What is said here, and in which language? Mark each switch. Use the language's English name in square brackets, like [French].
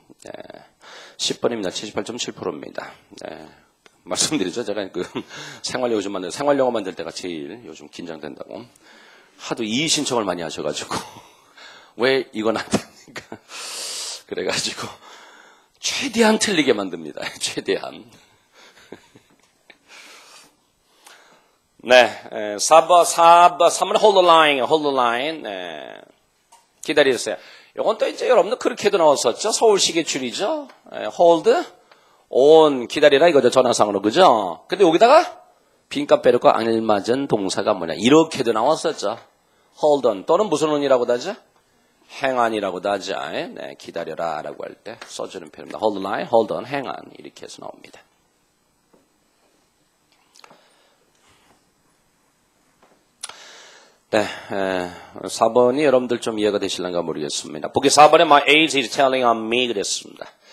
[Korean] 네, 10번입니다. 78.7%입니다. 네, 말씀드리죠. 제가 그 생활영어 만들 때가 제일 요즘 긴장된다고. 하도 이의 신청을 많이 하셔가지고. 왜 이건 안 됩니까? 그래가지고. 최대한 틀리게 만듭니다. 최대한. 네, 3번 [English] hold the line. [Korean] 네, 기다리세요. 이건 또 이제 여러분들 그렇게도 나왔었죠. 서울시계 줄이죠. hold on 기다리라 이거죠. 전화상으로 그죠? 근데 여기다가 빈값 빼놓고 알맞은 동사가 뭐냐 이렇게도 나왔었죠. hold on 또는 무슨 on이라고도 하죠? 행안이라고도 하죠. 네, 기다려라라고 할 때 써주는 표현입니다. hold the line, hold on, 행안 이렇게 해서 나옵니다. 네, 4번이 여러분들 좀 이해가 되실런가 모르겠습니다. 보기 4번에 [English] my age is telling on me [Korean] 그랬습니다.